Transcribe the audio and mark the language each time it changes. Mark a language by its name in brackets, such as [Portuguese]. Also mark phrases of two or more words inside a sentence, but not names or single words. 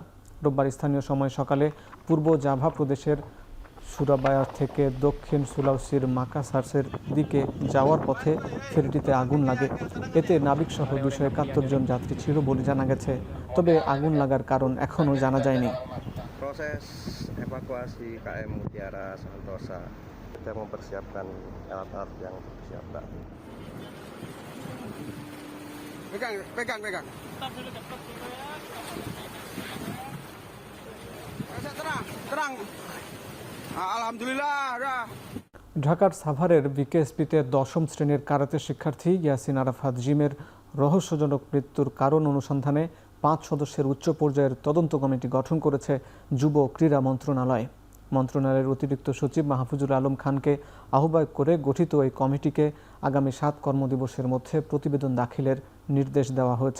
[Bangla] রোববার স্থানীয় সময় সকালে পূর্ব জাভা প্রদেশের সুরাবায়া থেকে দক্ষিণ সুলাউসির মাকাসার্সের দিকে যাওয়ার পথে ফেরিটিতে আগুন লাগে। এতে নাবিকসহ 271 জন যাত্রী ছিল বলে জানা গেছে। তবে আগুন লাগার কারণ এখনও জানা যায়নি। [Indonesian] Proses evakuasi KM Mutiara Santosa, kita mempersiapkan alat-alat yang siap. Pegang. Terang. Alhamdulillah. [Bangla] ঢাকার সাভারের বিকেএসপিতে 10ম শ্রেণীর কারাতে শিক্ষার্থী ইয়াসিন আরাফাত জিমের রহস্যজনক মৃত্যুর কারণ অনুসন্ধানে 5 সদস্যের উচ্চ পর্যায়ের তদন্ত কমিটি গঠন করেছে যুব ক্রীড়া মন্ত্রণালয়। মন্ত্রণালয়ের অতিরিক্ত সচিব মাহফুজুল আলম খানকে আহ্বায়ক করে গঠিত এই কমিটিকে আগামী 7 কর্মদিবসের মধ্যে প্রতিবেদন দাখিলের নির্দেশ দেওয়া হয়েছে।